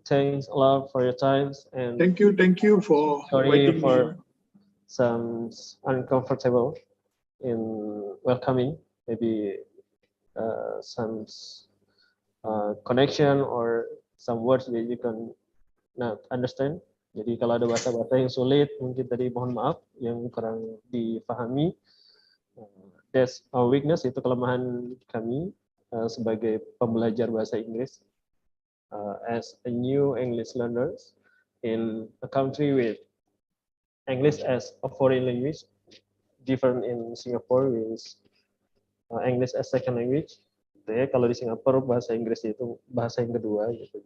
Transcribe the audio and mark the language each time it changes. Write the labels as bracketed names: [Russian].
[English] Thanks a lot for your time, and thank you for sorry inviting for me. some uncomfortable in welcoming, maybe some connection or some words that you can not understand. [Indonesian] Jadi kalau ada bahasa-bahasa yang sulit, mungkin tadi mohon maaf yang kurang dipahami. [English] That's our weakness, [Indonesian] itu kelemahan kami sebagai pembelajar bahasa Inggris. [English] As a new English learners in a country with English as a foreign language, different in Singapore with English as second language. [Indonesian] Ya, kalau di Singapura bahasa Inggris itu bahasa yang kedua gitu.